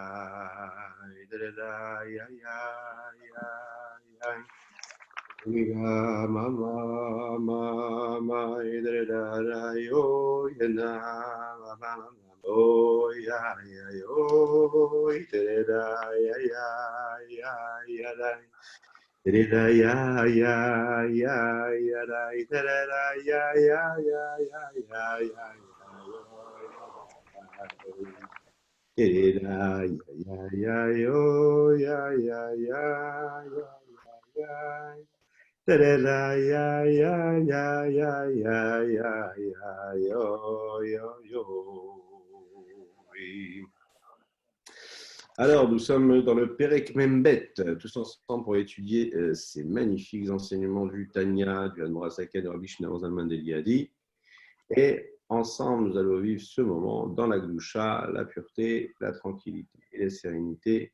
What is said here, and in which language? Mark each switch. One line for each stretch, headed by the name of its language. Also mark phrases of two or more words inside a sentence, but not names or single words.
French: da da da ya ya ya ya ya ma ma ma ma da da da yo na ma ma ma oh ya ya yo da da ya ya ya ya da da ya ya ya ya da da ya ya ya ya ya ya ya ya ya yo ya ya ya ya ya da da ya ya ya ya ya ya ya yo yo yo. Alors, nous sommes dans le Pérec Membet, tous ensemble pour étudier ces magnifiques enseignements du Tanya, du Admorasaka, de Rabbi Shneur Zalman Eliadi. Et ensemble, nous allons vivre ce moment dans la Gdusha, la pureté, la tranquillité et la sérénité.